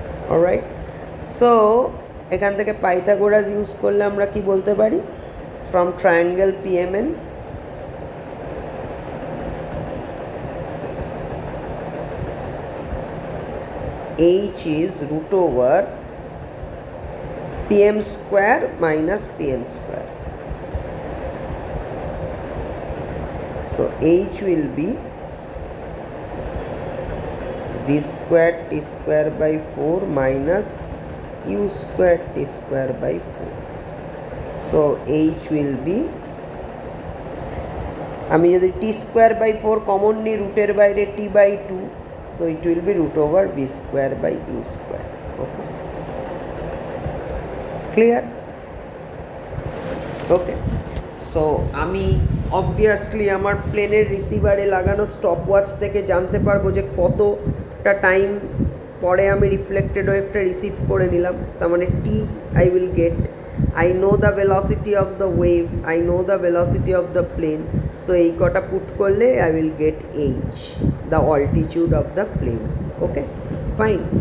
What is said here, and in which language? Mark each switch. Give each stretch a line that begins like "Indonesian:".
Bangla: Alright, so এখান থেকে Pythagoras use করলে আমরা কি বলতে পারি?
English: From triangle PMN, H is root over PM square minus PN square. So H will be V square T square by 4 minus U square T square by 4. So H will be,
Bangla: আমি যদি T square by 4 common নিই রুটের বাইরে T by 2,
English: so it will be root over V square by U square. Okay, clear?
Bangla: Okay, so আমি obviously আমার প্লেনের রিসিভারে লাগানো stop watch থেকে জানতে পারবো যে কতটা টাইম পরে আমি রিফ্লেক্টেড ওয়েভটা রিসিভ করে নিলাম।
English: তার মানে T I will get, I know the velocity of the wave, I know the velocity of the plane, so
Bangla: এই কটা পুট করলে
English: I will get H, the altitude of the plane. Okay fine.